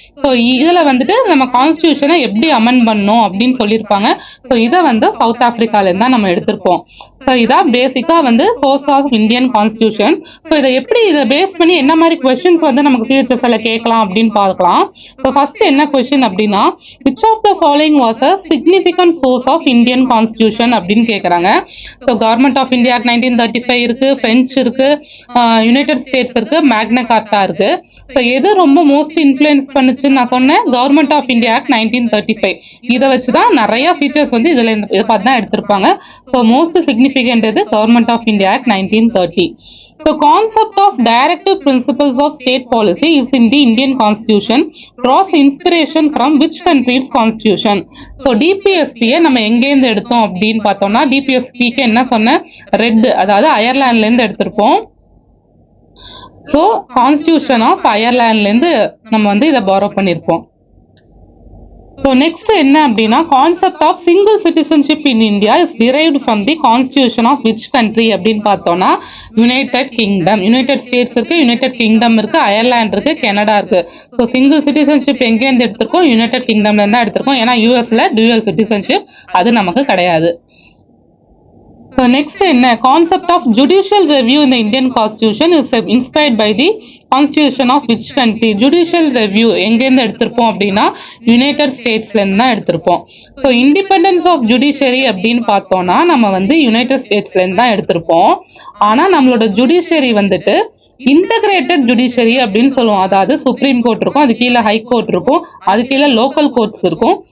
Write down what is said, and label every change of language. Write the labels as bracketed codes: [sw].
[ta] So இதில் வந்துட்டு நம்ம கான்ஸ்டியூஷனை எப்படி அமெண்ட் பண்ணணும் அப்படின்னு சொல்லியிருப்பாங்க. ஸோ இதை வந்து சவுத் ஆப்பிரிக்காலேருந்து தான் நம்ம எடுத்திருப்போம். ஸோ இதான் பேசிக்காக வந்து source of Indian constitution. So இதை பேஸ் பண்ணி என்ன மாதிரி கொஸ்டின்ஸ் வந்து நமக்கு ஃபியூச்சர்ஸ்ல கேட்கலாம் அப்படின்னு பார்க்கலாம். ஸோ ஃபர்ஸ்ட் என்ன கொஸ்டின் அப்படின்னா [en] which of the following was a significant source of Indian Constitution [ta] அப்படின்னு கேட்குறாங்க. So government of India act 1935 இருக்கு, பிரெஞ்ச் இருக்கு, யுனைடெட் ஸ்டேட்ஸ் இருக்கு, மேக்னா கார்ட்டா இருக்கு. ஸோ எது ரொம்ப மோஸ்ட் இன்ஃப்ளூயன்ஸ் பண்ணுச்சுன்னு நான் சொன்னேன், கவர்மெண்ட் ஆஃப் இந்தியா ஆக்ட் 1935. இதை வச்சுதான் நிறைய ஃபீச்சர்ஸ் வந்து இதை பார்த்து தான் எடுத்திருப்பாங்க. ஸோ மோஸ்ட் சிக்னிஃபிகண்ட் இது government of India act 1930. [en] So concept of directive principles of state policy is in the Indian Constitution. Draws inspiration from which country's constitution? [ta] So DPSP நம்ம எங்கேருந்து எடுத்தோம் அப்படின்னு பார்த்தோம்னா DPSPக்கு என்ன சொன்ன ரெட், அதாவது அயர்லாந்துல இருந்து எடுத்திருப்போம். ஸோ கான்ஸ்டியூஷன் ஆஃப் அயர்லாந்துல இருந்து நம்ம வந்து இதை பாரோ பண்ணியிருப்போம். ஸோ நெக்ஸ்ட் என்ன அப்படின்னா [en] concept of single citizenship in India is derived from the constitution of which country [ta] அப்படின்னு பார்த்தோம்னா [en] United Kingdom. [ta] யுனைடெட் ஸ்டேட்ஸ் இருக்கு, யுனைடெட் கிங்டம் இருக்கு, அயர்லாந்து இருக்கு, கனடா இருக்கு. ஸோ சிங்கிள் சிட்டிசன்ஷிப் எங்கேருந்து எடுத்திருக்கோம்? யுனைடெட் கிங்டம்ல இருந்தா எடுத்திருக்கோம். ஏன்னா யூஎஸ்ல டியூயல் சிட்டிசன்ஷிப் அது நமக்கு கிடையாது. [en] So next [ta] என்ன [en] concept of judicial review in the Indian Constitution is inspired by the Constitution of which country? [ta] Judicial review எங்கேருந்து எடுத்திருப்போம் அப்படின்னா யுனைடெட் ஸ்டேட்ஸ்ல இருந்து தான் எடுத்திருப்போம். ஸோ இண்டிபெண்டன்ஸ் ஆஃப் ஜுடிஷியரி அப்படின்னு பார்த்தோம்னா நம்ம வந்து யுனைடெட் ஸ்டேட்ஸ்ல இருந்து தான் எடுத்திருப்போம். ஆனா நம்மளோட ஜுடிஷியரி வந்துட்டு இன்டகிரேட்டட் ஜுடிஷியரி அப்படின்னு சொல்லுவோம். அதாவது சுப்ரீம் கோர்ட் இருக்கும், அது கீழே ஹை கோர்ட் இருக்கும், அது கீழே லோக்கல் கோர்ட்ஸ் இருக்கும்.